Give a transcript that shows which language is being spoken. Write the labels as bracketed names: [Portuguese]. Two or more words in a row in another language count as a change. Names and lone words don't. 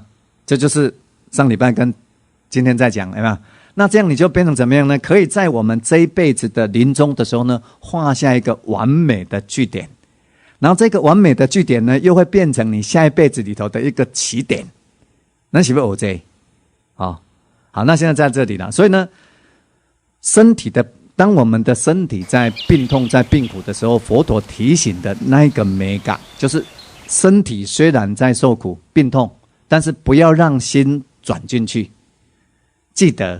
[Chinese] 這就是上禮拜跟今天在講，有沒有？那這樣你就變成怎麼樣呢？可以在我們這一輩子的臨終的時候呢，畫下一個完美的句點，然後這個完美的句點呢，又會變成你下一輩子裡頭的一個起點。那是不是我這？好，那現在在這裡了。所以呢，當我們的身體在病痛、在病苦的時候，佛陀提醒的那一個美感，就是身體雖然在受苦、病痛，但是不要讓心轉進去，記得。